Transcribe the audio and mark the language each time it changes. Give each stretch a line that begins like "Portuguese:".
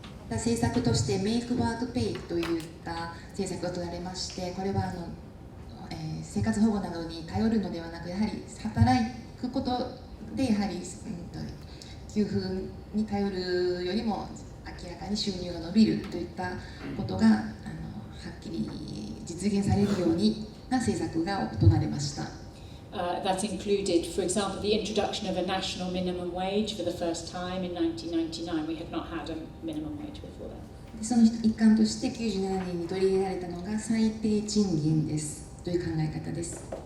Japanese: 政策としてメイクワークペイといった政策が取られまして、これは生活保護などに頼るのではなく、やはり働くことでやはり、給付に頼るよりも明らかに収入が伸びるといったことがはっきり実現されるようにな政策が行われました。
English: That included, for example, the introduction of a national minimum wage for the first time in 1999. We had not had a minimum wage before that.
Japanese: その一環として97年に取り入れられたのが最低賃金ですという考え方です。